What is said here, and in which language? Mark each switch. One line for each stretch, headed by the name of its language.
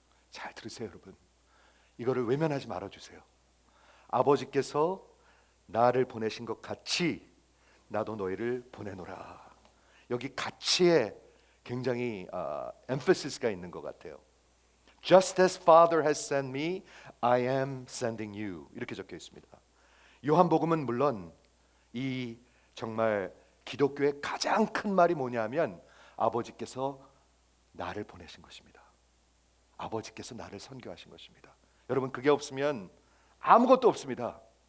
Korean: 잘 들으세요, 여러분. 이거를 외면하지 말아주세요. 아버지께서 나를 보내신 것 같이 나도 너희를 보내노라. 여기 같이에 굉장히 emphasis 있는 것 같아요.
English: Just as Father has sent me, I am sending you.
Korean: 이렇게 적혀 있습니다. 요한복음은 물론 이 정말 기독교의 가장 큰 말이 뭐냐면 아버지께서 나를 보내신 것입니다. 아버지께서 나를 선교하신 것입니다. 여러분, 그게 없으면 아무것도 없습니다.